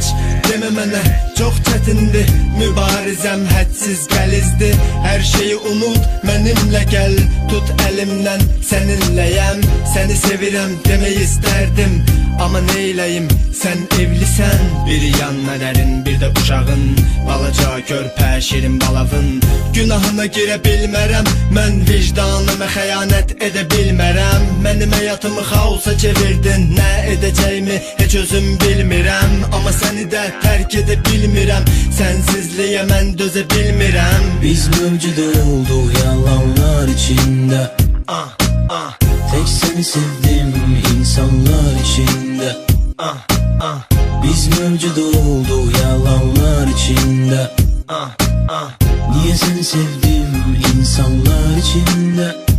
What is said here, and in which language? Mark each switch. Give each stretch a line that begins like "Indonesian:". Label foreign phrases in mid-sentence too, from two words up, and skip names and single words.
Azerbaijani: Deme mənə çok çetindi, mübarizem hədsiz gəlizdi.
Turkish: Her şeyi unut, benimle gel, tut elimden, seninleyem.
Azerbaijani: Seni sevirem demeyi isterdim ama neyleyim, sen evlisen. Bir yanların bir de uşağın, balaca körpə şirin balavın. Günahına girə bilmərəm, mən vicdanıma xəyanət edə bilmərəm. Mənim həyatımı xaosa çevirdin, nə edəcəyimi heç özüm bilmirəm. Ama səni də tərk edə bilmirəm, sensizliyə mən dözə bilmirəm.
Turkish: Biz mövcud olduk yalanlar içinde. Tek seni sevdim insanlar içinde. Biz mevcut olduk yalanlar içinde. Niye seni sevdim insanlar içinde.